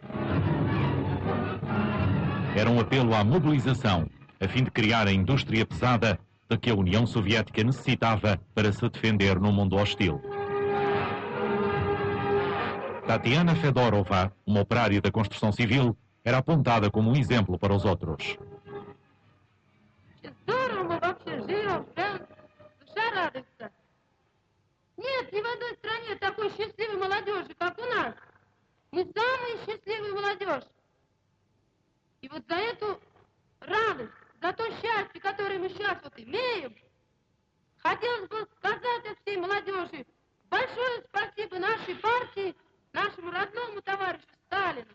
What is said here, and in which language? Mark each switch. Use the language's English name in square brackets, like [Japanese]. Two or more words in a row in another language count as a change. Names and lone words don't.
[Portuguese] Era um apelo à mobilização, a fim de criar a indústria pesada de que a União Soviética necessitava para se defender no mundo hostil. Tatiana Fedorova, uma operária da construção civil, era apontada como um exemplo para os outros. [Russian] Нет, ни в одной стране такой счастливой молодежи, как у нас. Мы самая счастливая молодежь. И вот за эту радость, за то счастье, которое мы сейчас вот имеем, хотелось бы сказать от всей молодежи большое спасибо нашей партии, нашему родному товарищу Сталину.